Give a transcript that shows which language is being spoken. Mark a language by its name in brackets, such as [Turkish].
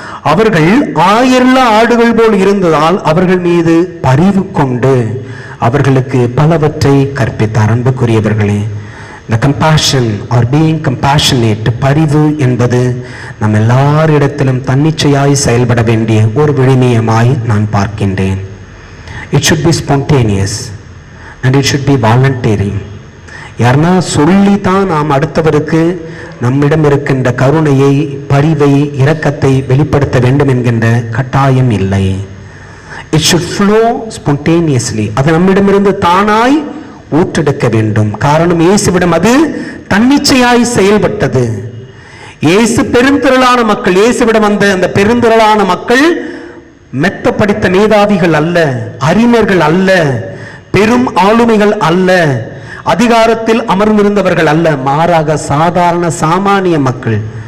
[Tamil] அவர்கள் 1000 ஆடுகள் போல் இருந்ததால் அவர்கள் மீது பரிவு கொண்டு அவர்களுக்கு பலவற்றை கற்பித்தார். அன்புக்குரியவர்களே, [English] the compassion or being compassionate, [Tamil] பரிவு என்பது நம் எல்லாரிடத்திலும் தன்னிச்சையாய் செயல்பட வேண்டிய ஒரு விழுமியமாய் நான் பார்க்கின்றேன். [English] It should be spontaneous and it should be voluntary. [Tamil] யாருன்னா சொல்லித்தான் நாம் அடுத்தவருக்கு நம்மிடம் இருக்கின்ற கருணையை, பரிவை, இரக்கத்தை வெளிப்படுத்த வேண்டும் என்கின்ற கட்டாயம் இல்லை. [English] It should flow spontaneously. [Tamil] அது நம்மிடமிருந்து தானாய் ஊற்றெடுக்க வேண்டும். காரணம், இயேசுவிடம் அது தன்னிச்சையாய் செயல்பட்டது. இயேசு பெருந்திரளான மக்கள், இயேசுவிடம் வந்த அந்த பெருந்திரளான மக்கள் மெத்த படித்த மேதாவிகள் அல்ல, அறிஞர்கள் அல்ல, பெரும் ஆளுமைகள் அல்ல, அதிகாரத்தில் அமர்ந்திருந்தவர்கள் அல்ல, மாறாக சாதாரண சாமானிய மக்கள்.